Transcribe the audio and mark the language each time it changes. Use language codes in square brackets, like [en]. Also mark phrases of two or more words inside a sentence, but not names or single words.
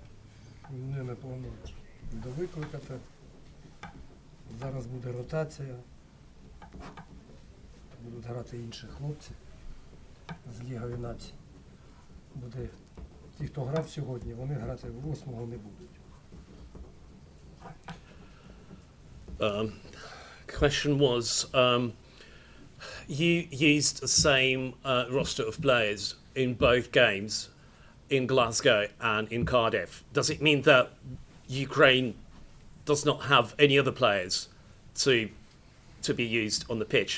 [uk] Не планую довикликати. Зараз буде ротація. Будуть грати інші хлопці з Лігою націй. Буде ті, хто грав сьогодні, вони грати в 8-го не будуть. [en] Question was, you used the same roster of players in both games, in Glasgow and in Cardiff. Does it mean that Ukraine does not have any other players to be used on the pitch?